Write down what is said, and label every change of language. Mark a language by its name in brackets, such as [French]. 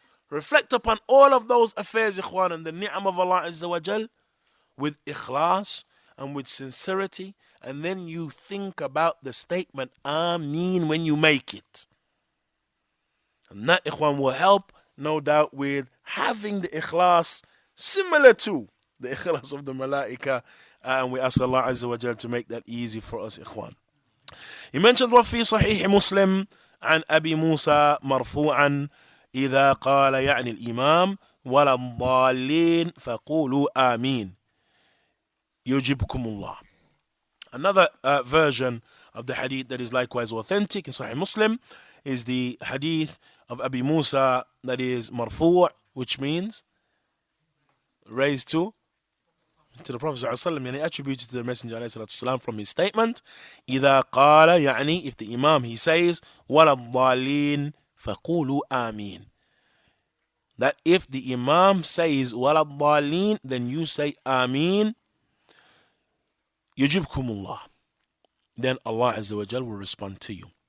[English] Reflect upon all of those affairs, ikhwan, and the ni'am of Allah Azza wa Jal with ikhlas and with sincerity, and then you think about the statement Ameen when you make it. And that, ikhwan, will help, no doubt, with having the ikhlas similar to the ikhlas of the malaika, and we ask Allah Azza wa Jal to make that easy for us, ikhwan. He mentioned [Arabic] وفي صحيح مسلم عن أبي موسى مرفوعا إذا قال يعني الإمام ولا الضالين فقولوا آمين يجبكم الله. [English] Another version of the hadith that is likewise authentic in Sahih Muslim is the hadith of Abi Musa that is marfu', which means raised to the Prophet ﷺ, يعني attributed to the Messenger ﷺ from his statement [Arabic] إذا قال, [English] يعني if the Imam he says [Arabic] ولا الضالين فقولوا آمين, [English] that if the Imam says [Arabic] ولا الضالين, [English] then you say Ameen, [Arabic] يجبكم الله, [English] then Allah Azza wa Jal will respond to you.